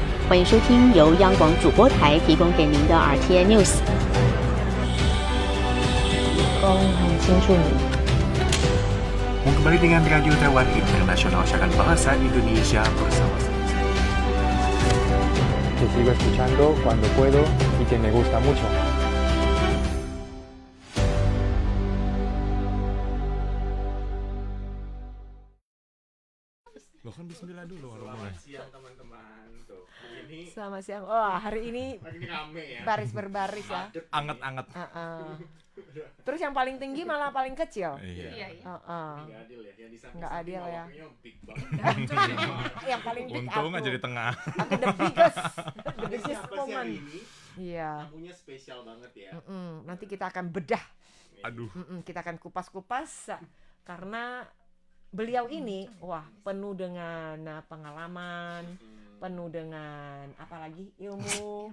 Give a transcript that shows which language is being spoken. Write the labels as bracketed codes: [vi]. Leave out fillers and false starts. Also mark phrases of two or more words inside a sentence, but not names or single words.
[zh] 欢迎收听由央广主播台提供给您的 RTI News。很清楚你。 [id] Kembali dengan Radio Taiwan Internasional, siaran bahasa Indonesia bersama saya. [es] Te sigo escuchando cuando puedo y que me gusta mucho. [id] Loh kan bismillah dulu orang mulai. Siang teman-teman tuh. Ini Selamat siang. Wah, hari ini rame ya. baris berbaris ya. Anget-anget. Terus yang paling tinggi malah paling kecil. Iya. Nggak adil ya. Yang di samping Nggak adil ya. big banget. Yang paling big Untung aku. aja di tengah. Aku [en] the biggest [id] Siapa sih hari [en] woman. [id] ini? Iya. Tamunya spesial banget ya. Nanti kita akan bedah. Aduh. Kita akan kupas-kupas karena beliau ini wah penuh dengan pengalaman, penuh dengan apalagi ilmu.